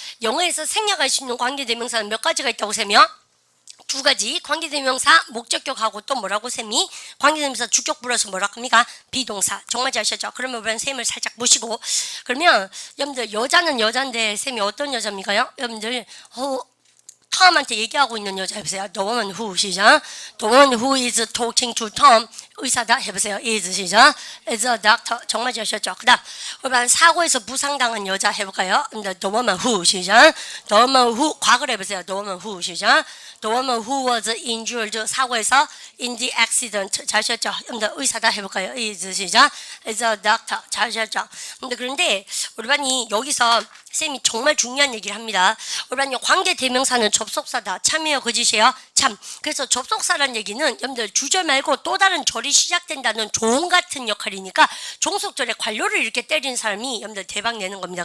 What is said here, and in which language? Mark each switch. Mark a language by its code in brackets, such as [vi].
[ko] 영어에서 생략할 수 있는 관계대명사는 몇 가지가 있다고 쌤이요? 2가지. 관계대명사 목적격하고 또 뭐라고 쌤이? 관계대명사 주격 플러스 뭐라고 합니까? 비동사. 정말 잘 아셨죠? 그러면 우리는 쌤을 살짝 모시고 그러면 여러분들 여자는 여잔데 쌤이 어떤 여자입니까요? 여러분들 톰한테 얘기하고 있는 여자 해보세요. [en] The woman who [ko] 시작. [en] The woman who is talking to Tom. [ko] 의사다 해보세요. is 시작. [en] is a doctor. [ko] 정말 잘 아셨죠? 그 다음 우리 사고에서 부상당한 여자 해볼까요? [en] The woman who 시작. The woman who [ko] 과거를 해보세요. [en] The woman who 시작. The woman who was injured [ko] 사고에서 [en] in the accident [ko] 잘 아셨죠? 의사다 해볼까요? is 시작. [en] is a doctor [ko] 잘 아셨죠? 그런데 우리 반이 여기서 쌤이 정말 중요한 얘기를 합니다. 여러분, 관계 대명사는 접속사다. 참이에요, 거짓이에요? 참. 그래서 접속사란 얘기는 여러분들 주절 말고 또 다른 절이 시작된다는 종 같은 역할이니까 종속절에 관료를 이렇게 때리는 사람이 여러분들 대박 내는 겁니다.